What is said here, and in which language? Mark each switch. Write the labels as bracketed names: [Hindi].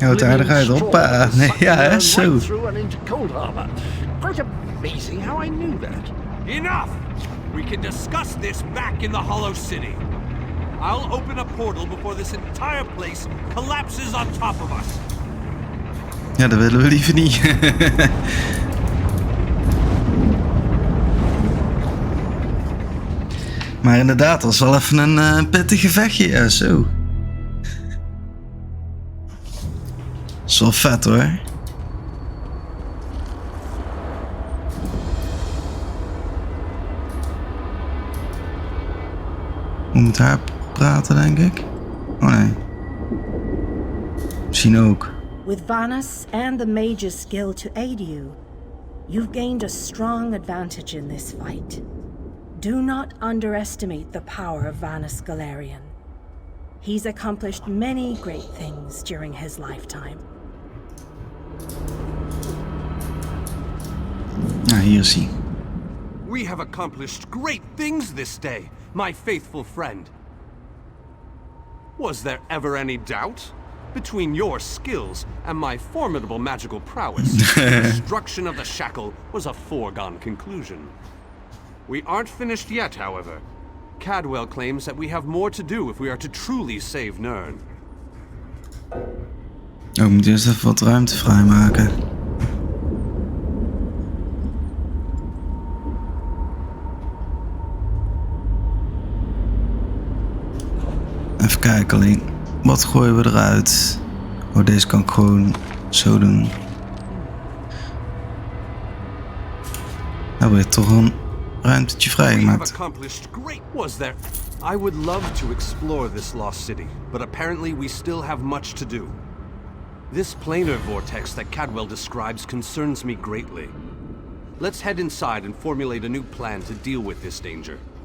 [Dutch] Houdt aardig uit, [English] oblivion [Dutch] hoppa. [English] storm. [Dutch] Nee, ja, hè, [English] Right [Dutch] zo. [English] through and into Coldharbour. Quite amazing how I knew that. Enough! We can discuss this back in the Hollow City. I'll open a portal before this entire place collapses on top of us. [Dutch] Ja, dat willen we liever niet. Maar inderdaad, dat was wel even een pittig gevechtje. Ja, zo. Dat is wel vet hoor. We moeten haar praten, denk ik. Oh nee. Misschien ook. [English] With Vanus and the Mage's skill to aid you, you've gained a strong advantage in this fight. Do not underestimate the power of Vanus Galerion. He's accomplished many great things during his lifetime. [Dutch] Nou, hier is hij. [English] We have accomplished great things this day, my faithful friend. Was there ever any doubt? Between your skills and my formidable magical prowess, the destruction of the shackle was a foregone conclusion. We aren't finished yet, however. Cadwell claims that we have more to do if we are to truly save Nirn. [Dutch] Oh, ik moet eerst even wat ruimte vrijmaken. Even kijken alleen. Wat gooien we eruit? Oh, deze kan ik gewoon zo doen. Nou, weer toch een ruimtetje vrijgemaakt. [English] Was there? I would love to explore this lost city, but apparently we still have much to do. This planar vortex that Cadwell describes concerns me greatly. Let's head inside and formulate a new plan to deal with this danger.